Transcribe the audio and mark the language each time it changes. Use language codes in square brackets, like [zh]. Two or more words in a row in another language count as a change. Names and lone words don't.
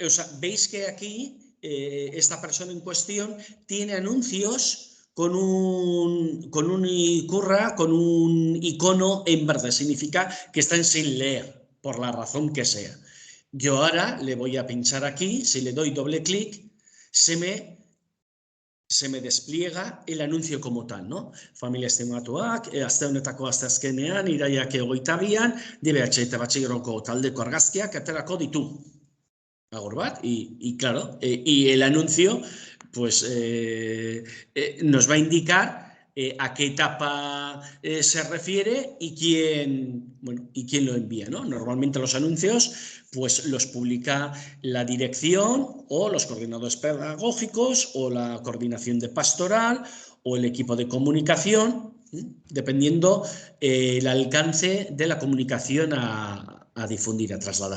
[es] O sea, veis que aquí esta persona en cuestión tiene anuncios con un icono en verde. Significa que están sin leer, por la razón que sea. Yo ahora le voy a pinchar aquí. Si le doy doble clic, se me despliega el anuncio como tal, ¿no? [eu] Familia estimatuak, aste honetako asteazkenean, iraiak 22an, DBH eta batxigeroko taldeko argazkiak aterako ditu. Agur bat, [es] y claro, y el anuncio pues nos va a indicar a qué etapa se refiere y quién lo envía, ¿no? Normalmente los anuncios pues los publica la dirección o los coordinadores pedagógicos o la coordinación de pastoral o el equipo de comunicación, dependiendo el alcance de la comunicación a difundir, a trasladar.